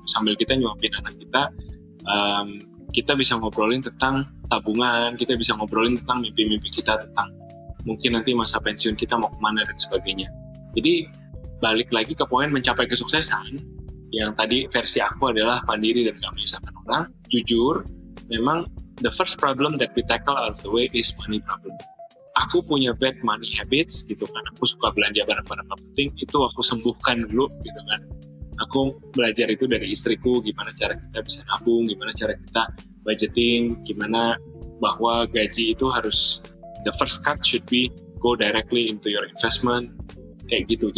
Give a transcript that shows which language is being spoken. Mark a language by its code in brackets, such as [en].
[id] Sambil kita nyuapin anak kita, kita bisa ngobrolin tentang tabungan, kita bisa ngobrolin tentang mimpi-mimpi kita, tentang mungkin nanti masa pensiun kita mau kemana dan sebagainya. Jadi balik lagi ke poin mencapai kesuksesan, yang tadi versi aku adalah mandiri dan gak menyusahkan orang. [en] Jujur, memang the first problem that we tackle out of the way is money problem. [id] Aku punya bad money habits gitu kan, aku suka belanja barang-barang gak penting, itu aku sembuhkan dulu gitu kan. Aku belajar itu dari istriku, gimana cara kita bisa nabung, gimana cara kita budgeting, gimana bahwa gaji itu harus, [en] the first cut should be go directly into your investment, [id] kayak gitu.